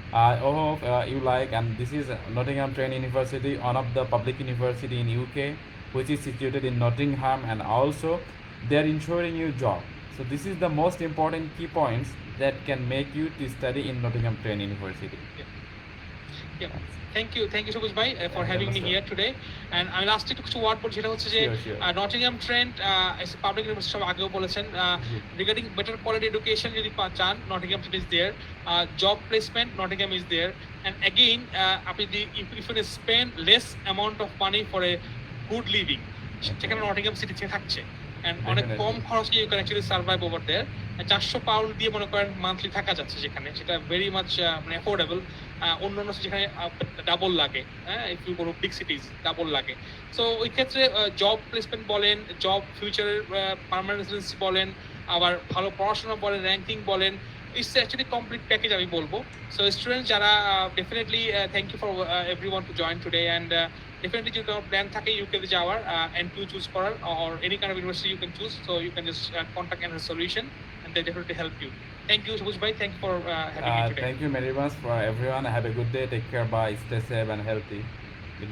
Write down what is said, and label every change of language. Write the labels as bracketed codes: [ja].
[en] I hope you like, and this is Nottingham Trent University, one of the public university in UK, which is situated in Nottingham, and also they are ensuring you job. So this is the most important key points that can make you to study in Nottingham Trent University. Thank you Sabuj ভাই for having me here today. [bn] And আমি লাস্টে কিছু word বলছি, সেটা হচ্ছে যে Nottingham Trent public university সব আগেও বলেছেন, রিগার্ডিং বেটার কোয়ালিটি এডুকেশন যদি চান, [en] Nottingham Trent is there. [bn] Job placement, [en] Nottingham is there. [bn] And again আপনি [en] if you spend less amount of money for a good living, [bn] সেখানে নটিংহাম সিটি থাকছে। And অনেক কম খরচে [en] You can actually survive over there. [bn] 400 pound দিয়ে মনে করেন monthly থাকা যাচ্ছে যেখানে, সেটা ভেরি মাচ মানে অ্যাফোর্ডেবল। অন্য যেখানে ডাবল লাগে, হ্যাঁ, [en] if you go to big cities [bn] double লাগে। সো ওই ক্ষেত্রে জব প্লেসমেন্ট বলেন, জব ফিউচারের পার্মানেন্ট রেসিডেন্সি বলেন, আবার ভালো পড়াশোনা বলেন, র্যাঙ্কিং বলেন, [en] it's actually complete package [bn] আমি বলবো। [en] so student যারা definitely thank you for everyone to join today and definitely [bn] যদি কোনো প্ল্যান থাকে ইউকেতে যাওয়ার [en] NPU choose করার or any kind of university you can choose, so you can just contact Enhance Solution and they definitely help you. Thank you Sabuj ভাই, thank you for having me today. Thank you very much for everyone. Have a good day. Take care. Bye. Stay safe and healthy. Good